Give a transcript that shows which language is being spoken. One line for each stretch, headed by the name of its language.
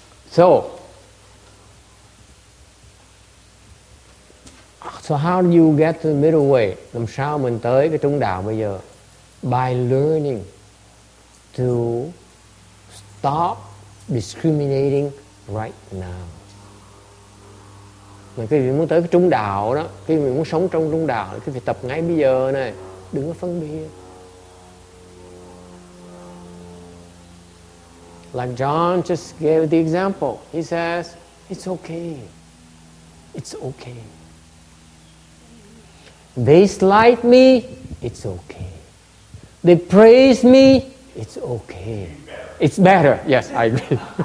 English: So how do you get to the middle way?
Vietnamese: Làm sao mình tới cái trung đạo bây giờ?
English: By learning to stop discriminating right now.
Vietnamese: Mà cái vị muốn tới cái trung đạo đó, cái vị muốn sống trong trung đạo, cái việc tập ngay bây giờ này, đừng có phân biệt.
English: Like John just gave the example. He says, it's okay. It's okay. They slight me, it's okay. They praise me, it's okay. It's better. Yes, I agree.